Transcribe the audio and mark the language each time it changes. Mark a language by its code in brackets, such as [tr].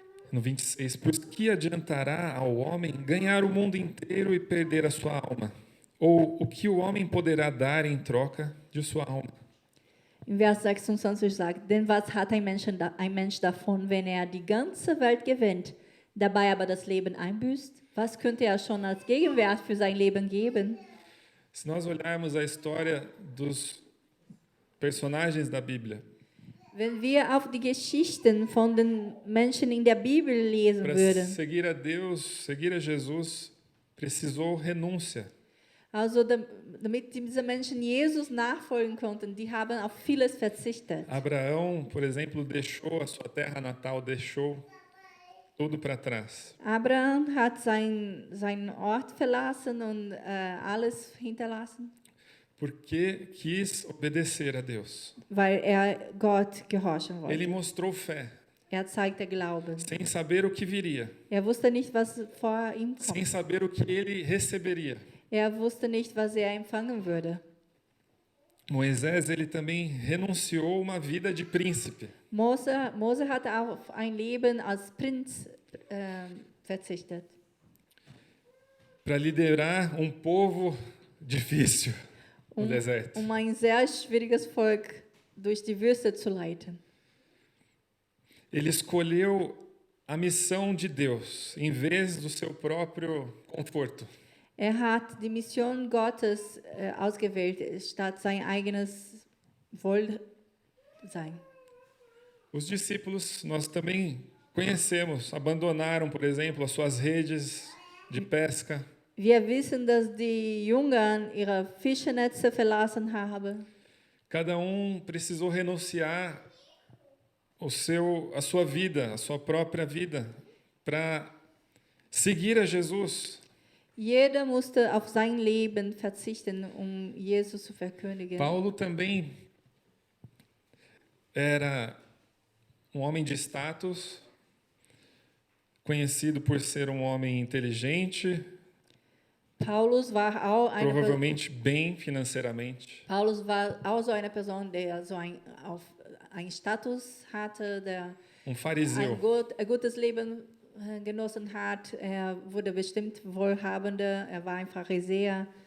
[pt] No 26, pois que adiantará ao homem ganhar o mundo inteiro e perder a sua alma? Ou o que o homem poderá dar em troca de sua alma? [de] Im Vers 26 sagt, denn was hat ein Mensch davon, wenn er die ganze Welt gewinnt, dabei aber das Leben einbüßt? Was könnte er schon als Gegenwert für sein Leben geben? [pt] Se nós olharmos a história dos personagens da Bíblia, [de] Wenn wir auf die Geschichten von den Menschen in der Bibel lesen [pt] Para [de] würden, [pt] seguir a Deus, seguir a Jesus, precisou renúncia. [de] also damit diese Menschen Jesus nachfolgen konnten, die haben auf vieles verzichtet. [pt] Abraão, por exemplo, deixou a sua terra natal, deixou tudo para trás. [de] Abraham hat seinen Ort verlassen und alles hinterlassen, [pt] Porque quis obedecer a Deus. [de] weil Gott gehorchen wollte. [pt] Ele mostrou fé, [de] Zeigte Glauben. [pt] sem saber o que viria, [de] Wusste nicht, was vor ihm [pt] sem [de] kommt. [pt] saber o que ele receberia. [de] Wusste nicht, was empfangen würde. [pt] Moisés, ele também renunciou uma vida de príncipe. [de] Mose hat auf ein Leben als Prinz verzichtet, [pt] Para liderar um povo difícil no deserto. [de] Ein sehr schwieriges Volk durch die Wüste zu leiten. [pt] Ele escolheu a missão de Deus em vez do seu próprio conforto. [de] Hat die Mission Gottes ausgewählt, statt sein eigenes Wohlsein. [pt] Os discípulos, nós também conhecemos, abandonaram, por exemplo, as suas redes de pesca. [de] Wir wissen, dass die Jünger ihre Fischernetze verlassen haben. [pt] Cada precisou renunciar a sua vida, a sua própria vida, para seguir a Jesus. [de] Jeder musste auf sein Leben verzichten, Jesus zu verkündigen. [pt] Paulo também era homem de status, conhecido por ser homem inteligente, [de] Paulus war auch [pt] provavelmente bem financeiramente. [de] Paulus war auch so eine Person, der so ein Status hatte, der [pt] Fariseu. [de] ein gutes Leben genossen hat. Wurde bestimmt wohlhabender, war ein Pharisäer.